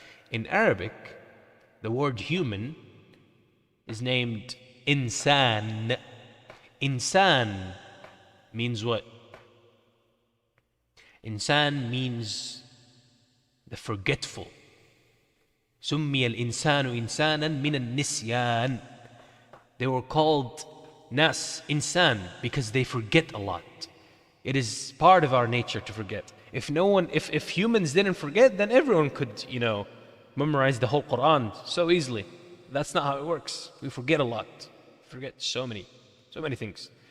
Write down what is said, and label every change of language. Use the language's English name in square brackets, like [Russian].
[English] In Arabic, the word human is named insan. Insan means what? Insan means the forgetful. [Arabic] سمي الإنسان إنسانا من النسيان. [English] They were called nas, insan, because they forget a lot. It is part of our nature to forget. If humans didn't forget, then everyone could, memorize the whole Quran so easily. That's not how it works. We forget a lot. Forget so many things.